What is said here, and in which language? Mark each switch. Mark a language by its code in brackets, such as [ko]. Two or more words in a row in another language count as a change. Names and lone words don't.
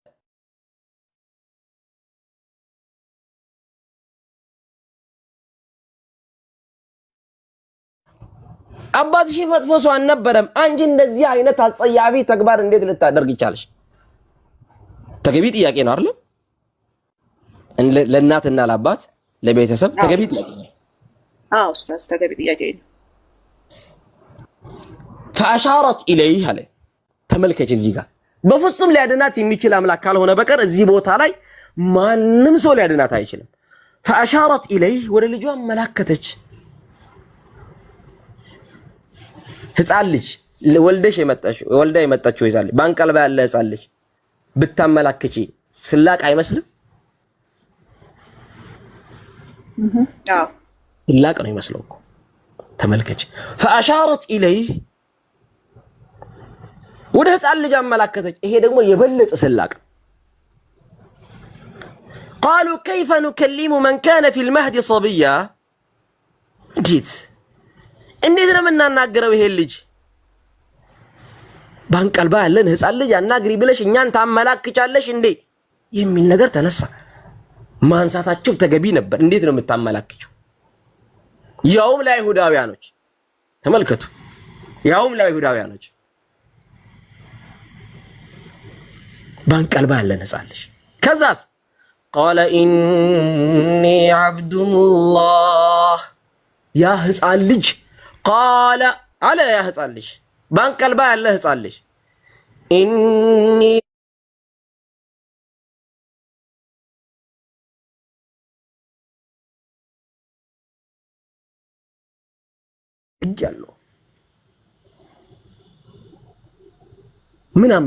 [am] አባትሽ መጥፎ ሰው አልነበረም። አንቺ እንደዚህ አይነት አጸያፊ ተግባር እንዴት ልታደርግ ይቻልሽ? ተገቢ ጥያቄ ነው አይደል? ለእናትና ለአባት ለቤተሰብ ተገቢ ጥያቄ ነው። አዎ ኡስታዝ ተገቢ ጥያቄ ነው። [ar] فأشارت إليه [am] አለ። ተመልከች እዚህ ጋር በፍጹም ሊያድናት የሚችል አምላክ ካልሆነ በቀር እዚህ ቦታ ላይ ማንም ሰው ሊያድናት አይችልም። [ar] فأشارت إليه [am] ወደ ልጇ መላከተች። ህፃን ልጅ ወልዳ የመጣችው ይዛል ባንቀልባ ያለ ህፃን ልጅ ብታመላክቺ ስላቅ አይመስልም? አዎ ስላቅ ነው ይመስለው እኮ። ተመልከች። [ar] فأشارت إليه [am] ወደ ህፃን ልጅ አመላከተች። ይሄ ደግሞ የበለጠ ስላቅ። [ar] قالوا كيف نكلم من كان في المهد صبيا [am] እንዴት ነው የምናናገረው ይሄ ልጅ? ባንቀልባ ያለን ህፃን ልጅ አናግሪ ብለሽ እኛን ታመላክቻለሽ እንዴ የሚል ነገር ተነሳ። ማንሳታቸው ተገቢ ነበር። እንዴት ነው የምታመላክቸው? ያውም ለአይሁዳውያኖች ተመልከቱ፣ ያውም ለአይሁዳውያኖች ባንቀልባ ያለን ህፃን ልጅ። ከዛስ [ar] قال إني عبد الله يا [am] ህፃን ልጅ [ar] قال على يا [am] ህፃን ልጅ ባንቀልባ ያለ ህፃን ልጅ إني እያለሁ ምን